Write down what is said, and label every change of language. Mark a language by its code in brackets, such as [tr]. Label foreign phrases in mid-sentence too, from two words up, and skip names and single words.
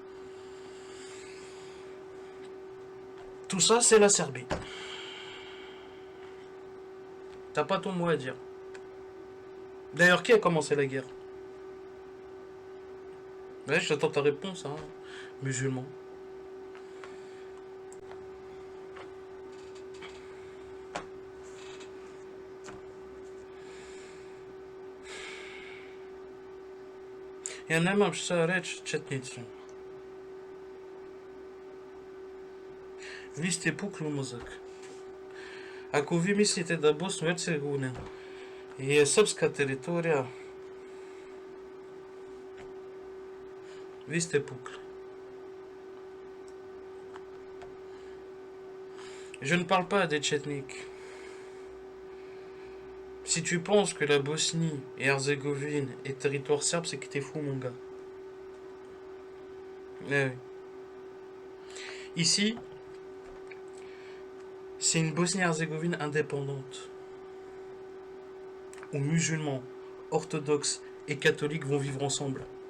[fr] Tout ça, c'est la Serbie. T'as pas ton mot à dire. D'ailleurs, qui a commencé la guerre? Ouais, j'attends ta réponse, hein. Musulman. [bs] Ja nemam šta reći četnicom. Vi ste pukli mozak. Ako vi mislite da Bosna i Hercegovina je srpska teritorija, vi ste pukli. [fr] Je ne parle pas des Tchétniks. Si tu penses que la Bosnie et Herzégovine est territoire serbe, c'est que t'es fou, mon gars. Eh oui. Ici, c'est une Bosnie-Herzégovine indépendante, où musulmans, orthodoxes et catholiques vont vivre ensemble.